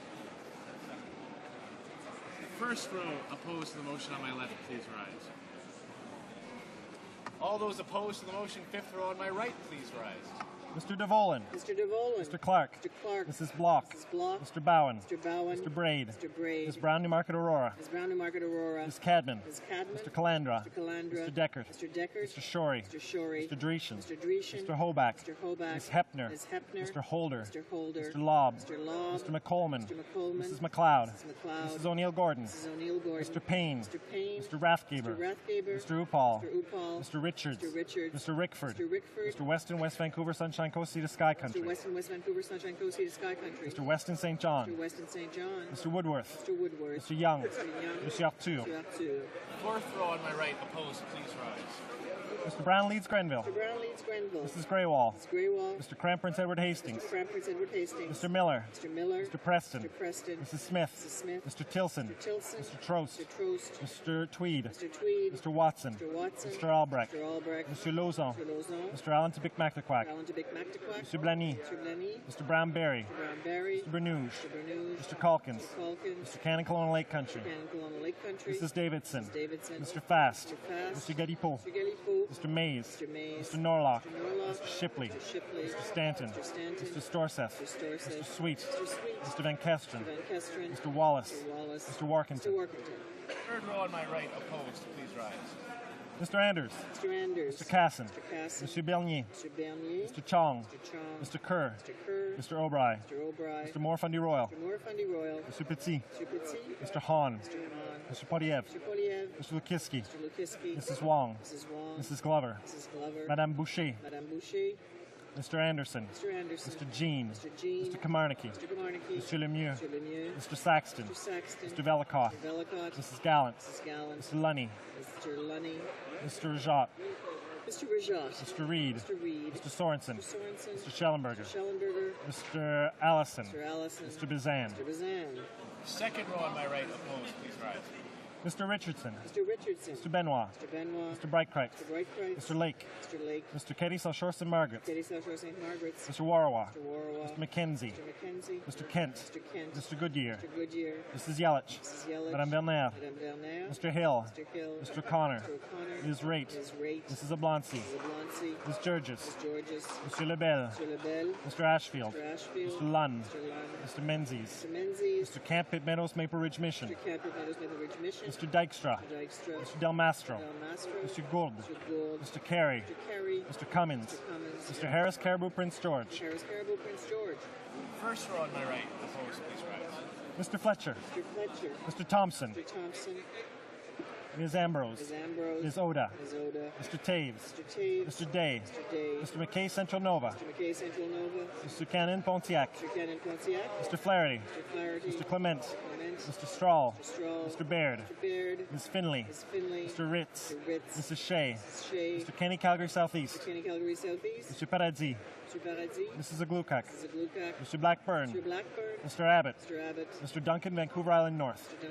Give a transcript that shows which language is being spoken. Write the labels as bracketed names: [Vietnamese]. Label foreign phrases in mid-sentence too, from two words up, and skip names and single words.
[English] First row opposed to the motion on my left, please rise. All those opposed to the motion, fifth row on my right, please rise. Mr. DeVolen. Mr. DeVolen. Mr. Clark. Mr. Clark. Mrs. Block. Mrs. Block. Mr. Bowen. Mr. Bowen. Mr. Braid. Mr. Braid. Ms. Brown Newmarket Aurora. Ms. Brown Newmarket Aurora. Ms. Cadman. Ms. Cadman. Mr. Calandra. Mr. Calandra. Mr. Deckert. Mr. Deckert. Mr. Shorey. Mr. Shorey. Mr. Dreeshen. Mr. Dreeshen. Mr. Hoback. Mr. Hoback. Ms. Hepner. Ms. Hepner. Mr. Holder. Mr. Holder. Mr. Lobb. Mr. Lobb. Mr. McColman. Mr. McColman. Mrs. McLeod. Mrs. McLeod. Mrs. O'Neill Gordon. Mrs. O'Neill Gordon. Mr. Payne. Mr. Payne. Mr. Rathgaber. Mr. Rathgaber. Mr. Upal. Mr. Upal. Mr. Richards. Mr. Richards. Mr. Rickford. Mr. Rickford. Mr. Weston, West Vancouver, Sunshine Coast, Sea to Sky Country. Mr. Weston, West Vancouver, Sunshine Coast, Sea to Sky Country. Mr. Weston St. John. Mr. Weston St. John. Mr. Woodworth. Mr. Woodworth. Mr. Young. Mr. Young. Mr. Arthur. Mr. Arthur. Fourth row on my right, opposed, please rise. Mr. Brown leads Grenville. Mr. Brown leads Grenville. Mrs. Greywall. Mrs. Greywall. Mr. Cramp Prince Edward Hastings. Mr. Cramp Prince Edward Hastings. Mr. Miller. Mr. Miller. Mr. Preston. Mr. Preston. Mrs. Smith. Mrs. Smith. Mr. Tilson. Mr. Tilson. Mr. Trost. Mr. Trost. Mr. Tweed. Mr. Tweed. Mr. Watson. Mr. Watson. Mr. Albrecht. Mr. Albrecht. Mr. Lauzon. Mr. Lauzon. Mr. Allen to Bic Mactaquac. Alan to Bic Mactaquac. Mr. Blaney. Mr. Blaney. Mr. Brown-Berry. Mr. Brown-Berry. Mr. Bernouge. Mr. Bernouge. Mr. Calkins. Mr. Calkins. Mr. Cannon Colonial Lake Country. Mr. Cannon Colonial Lake Country. Mrs. Davidson. Mrs. Davidson. Mr. Fast. Mr. Fast. Mr. Galipo. Mr. Galipo. Mr. Mays. Mr. Mays. Mr. Norlock. Mr. Norlock. Mr. Shipley. Mr. Shipley. Mr. Stanton. Mr. Stanton. Mr. Storseth. Mr. Storseth. Mr. Sweet. Mr. Sweet. Mr. Van Kesteren. Mr. Van Kesteren. Mr. Wallace. Mr. Wallace. Mr. Warkington. Mr. Warkington. Third row on my right, opposed, please rise. Mr. Anders. Mr. Anders. Mr. Casson. Mr. Casson. Mr. Bernier. Mr. Bernier. Mr. Chong. Mr. Chong. Mr. Kerr. Mr. Kerr. Mr. O'Brien. Mr. O'Brien. Mr. Morfundy Royal. Mr. Morfundy Royal. Mr. Petit. Mr. Petit. Mr. Hahn. Mr. Hahn. Mr. Podiev. Mr. Poliev. Mr. Lukiski. Mr. Lukiski. Mrs. Wong. Mrs. Wong. Mrs. Glover. Mrs. Glover. Madame Boucher. Madame Boucher. Mr. Anderson. Mr. Anderson. Mr. Jean. Mr. Jean. Mr. Kamarnicki. Mr. Kamarnicki. Mr. Lemieux. Mr. Lemieux. Mr. Saxton. Mr. Saxton. Mr. Velicott. Mr. Velicott. Mrs. Gallant. Mrs. Gallant. Mr. Lunny. Mr. Lunny. Mr. Rajat. Mr. Rajat. Mr. Reed. Mr. Reed. Mr. Sorensen. Mr. Sorensen. Mr. Schellenberger. Mr. Schellenberger. Mr. Allison. Mr. Allison. Mr. Bazan. Mr. Bazan. Second row on my right, opposed, please rise. Mr. Richardson. Mr. Richardson. Mr. Benoit. Mr. Benoit. Mr. Brightcrest. Mr. Brightcrest. Mr. Lake. Mr. Lake. Mr. Keddy, South Shore St. Margaret's. Katie South Shore St. Margaret's. Mr. Warawa. Mr. Warawa. Mr. Mackenzie. Mr. Mackenzie. Mr. Kent. Mr. Kent. Mr. Goodyear. Mr. Goodyear. Mrs. Yelich. Mrs. Yelich. Madame Bernaire. Madame Bernaire. Mr. Hill. Mr. Hill. Mr. Connor. Mr. O'Connor. Ms. Raitt. Ms. Raitt. Mrs. Oblonsky. Mrs. Oblonsky. Ms. Georges. Ms. Georges. Mr. Lebel. Mr. Lebel. Mr. Ashfield. Mr. Ashfield. Mr. Lunn. Mr. Lunn. Mr. Menzies. Mr. Menzies. Mr. Camp Pitt Meadows Maple Ridge Mission. Mr. Camp Meadows Maple Ridge Mission. Mr. Dykstra. Mr. Dykstra. Mr. Del Mastro. Del Mastro. Mr. Gould. Mr. Gould. Mr. Carey. Mr. Carey. Mr. Cummins. Mr. Cummins. Mr. Harris Caribou Prince George. Harris Caribou Prince George. First row on my right, opposed, please rise. Mr. Fletcher. Mr. Fletcher. Mr. Thompson. Mr. Thompson. Ms. Ambrose. Ms. Ambrose. Ms. Oda. Ms. Oda. Mr. Taves. Mr. Taves. Mr. Day. Mr. Day. Mr. McKay Central Nova. Mr. McKay Central Nova. Mr. Cannon Pontiac. Mr. Cannon Pontiac. Mr. Flaherty. Mr. Flaherty. Mr. Clement. Clement. Mr. Strahl. Mr. Strahl. Mr. Baird. Mr. Baird. Ms. Finley. Ms. Finley. Mr. Ritz. Mr. Ritz. Mrs. Shea. Mrs. Shea. Mr. Kenny Calgary Southeast. Mr. Kenny Calgary Southeast. Mr. Paradis. Mr. Paradis. Mrs. Aglukak. Mrs. Aglukak. Mr. Blackburn. Mr. Blackburn. Mr. Abbott. Mr. Abbott. Mr. Duncan, Vancouver Island North. Mr.